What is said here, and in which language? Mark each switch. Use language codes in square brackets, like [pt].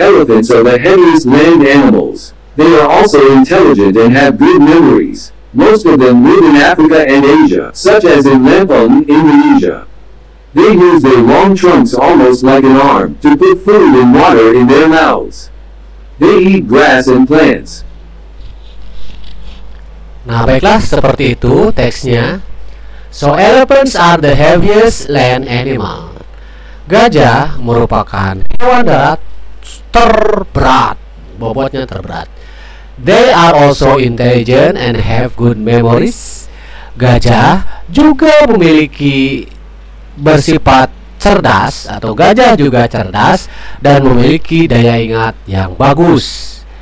[en] Elephants are the heaviest land animals. They are also intelligent and have good memories. Most of them live in Africa and Asia, such as in Lampung, Indonesia. They use their long trunks almost like an arm to put food and water in their mouths. They eat grass and plants. [id] Nah, baiklah, seperti itu teksnya. [en] So, elephants are the heaviest land animal. [id] Gajah merupakan hewan darat terberat, bobotnya terberat. [en] They are also intelligent and have good memories. [id] Gajah juga memiliki bersifat cerdas, atau gajah juga cerdas dan memiliki daya ingat yang bagus.